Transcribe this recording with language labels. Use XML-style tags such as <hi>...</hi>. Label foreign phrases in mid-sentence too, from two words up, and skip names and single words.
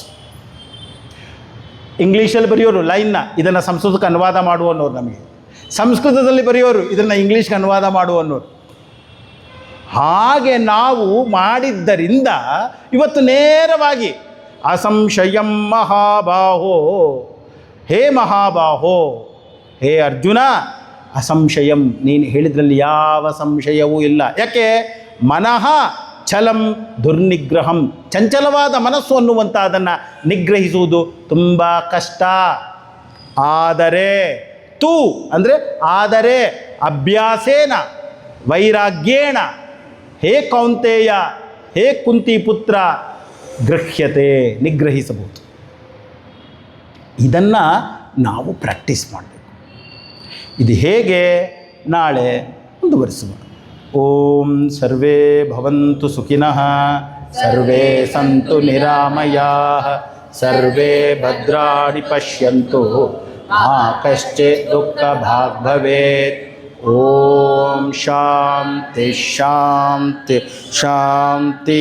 <kn>ಇಂಗ್ಲೀಷಲ್ಲಿ ಬರೆಯೋರು ಲೈನ್ನ ಇದನ್ನು ಸಂಸ್ಕೃತಕ್ಕೆ ಅನುವಾದ ಮಾಡುವನ್ನೋರು, ನಮಗೆ ಸಂಸ್ಕೃತದಲ್ಲಿ ಬರೆಯೋರು ಇದನ್ನು ಇಂಗ್ಲೀಷ್ಗೆ ಅನುವಾದ ಮಾಡುವನ್ನೋರು. ಹಾಗೆ ನಾವು ಮಾಡಿದ್ದರಿಂದ ಇವತ್ತು ನೇರವಾಗಿ</kn> <sa>ಅಸಂಶಯಂ ಮಹಾಬಾಹೋ, ಹೇ ಮಹಾಬಾಹೋ,</sa> <kn>ಹೇ ಅರ್ಜುನ, ಅಸಂಶಯಂ, ನೀನು ಹೇಳಿದ್ರಲ್ಲಿ ಯಾವ ಸಂಶಯವೂ ಇಲ್ಲ. ಯಾಕೆ?</kn> <sa>ಮನಃ ಛಲಂ ದುರ್ನಿಗ್ರಹಂ,</sa> <kn>ಚಂಚಲವಾದ ಮನಸ್ಸು ಅನ್ನುವಂಥದ್ದನ್ನು ನಿಗ್ರಹಿಸುವುದು ತುಂಬ ಕಷ್ಟ. ಆದರೆ ತು ಅಂದರೆ ಆದರೆ</kn> <sa>ಅಭ್ಯಾಸೇನ ವೈರಾಗ್ಯೇಣ ಹೇ ಕೌಂತೆಯ,</sa> <kn>ಹೇ ಕುಂತಿ ಪುತ್ರ, ಗೃಹ್ಯತೆ, ನಿಗ್ರಹಿಸಬಹುದು. ಇದನ್ನು ನಾವು ಪ್ರಾಕ್ಟೀಸ್ ಮಾಡಬೇಕು. ಇದು ಹೇಗೆ? ನಾಳೆ ಮುಂದುವರಿಸುವ.</kn> <sa>ಓಂ ಸರ್ವೇ ಭವಂತು ಸುಖಿನಃ, ಸರ್ವೇ ಸಂತು ನಿರಾಮಯಾಃ, ಸರ್ವೇ ಭದ್ರಾಣಿ ಪಶ್ಯಂತು, ಮಾ ಕಶ್ಚಿತ್ ದುಃಖ ಭಾಗ್ ಭವೇತ್. ಓಂ ಶಾಂತಿ ಶಾಂತಿ ಶಾಂತಿ.</sa>